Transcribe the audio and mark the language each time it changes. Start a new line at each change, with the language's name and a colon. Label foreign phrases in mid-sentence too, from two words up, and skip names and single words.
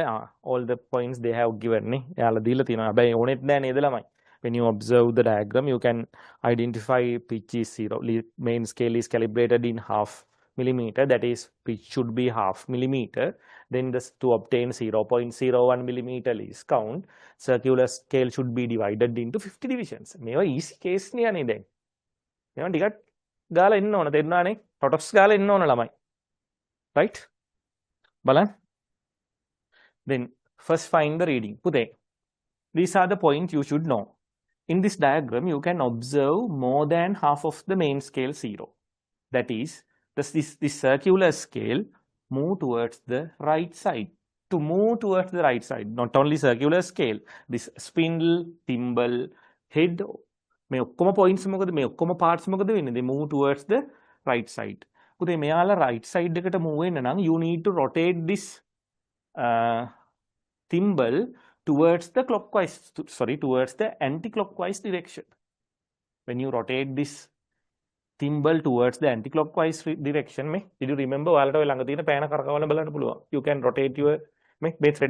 English: All the points they have given. When you observe the diagram, you can identify pitch is 0. Main scale is calibrated in half millimeter. That is, pitch should be half millimeter. Then to obtain 0.01 millimeter least count, circular scale should be divided into 50 divisions.
Sinhala: මේවා
English: easy case
Sinhala: නියනේ දැන්. මේවා ටිකක් ගාලා එන්න ඕන තේරුණානේ. ටොටොක්ස් ගාලා එන්න ඕන ළමයි. Right? බලන්න.
English: Then first find the reading.
Sinhala: පුතේ.
English: These are the points you should know. In this diagram, you can observe more than half of the main scale 0. That is, this circular scale move towards the right side. To move towards the right side, not only circular scale, this spindle, thimble, head,
Sinhala: මේ ඔක්කොම points මොකද මේ ඔක්කොම parts මොකද වෙන්නේ?
English: They move towards the right side.
Sinhala: පුතේ මෙයාලා
English: right side
Sinhala: එකට move වෙන්න නම්
English: you need to rotate this thimble towards the towards the anti-clockwise direction. When you rotate this thimble towards the anti-clockwise direction, did you remember? You can rotate your thread.